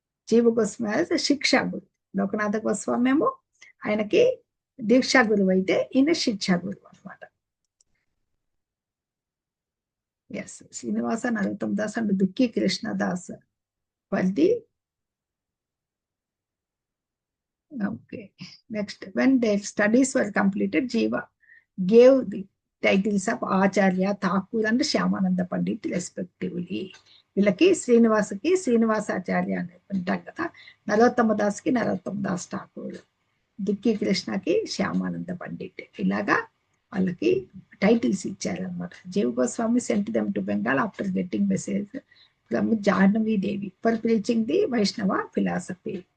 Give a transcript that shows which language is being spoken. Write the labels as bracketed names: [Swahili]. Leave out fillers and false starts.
[Telugu] జీవ గోస్వామి శిక్షా గురు, లోకనాథ గోస్వామి ఏమో ఆయనకి దీక్షా గురువు అయితే ఈయన శిక్షా గురువు అనమాట. ఎస్, శ్రీనివాస నరోత్తమ దాస్ అండ్ దుక్కి కృష్ణదాస్ వాళ్ళది. [English] Okay, next when their studies were completed, Jiva gave the titles of Acharya, Thakur and Shyamananda Pandit respectively. [Telugu] వీళ్ళకి శ్రీనివాసకి శ్రీనివాసాచార్య అని అంటాం కదా, నరోత్తమ దాస్కి నరోత్తమ దాస్ ఠాకూర్, దుక్కి కృష్ణకి శ్యామానంద పండిట్, ఇలాగా వాళ్ళకి టైటిల్స్ ఇచ్చారనమాట. [English] Jiva Goswami sent them to Bengal after getting message from Jahnavi Devi for preaching the Vaishnava philosophy.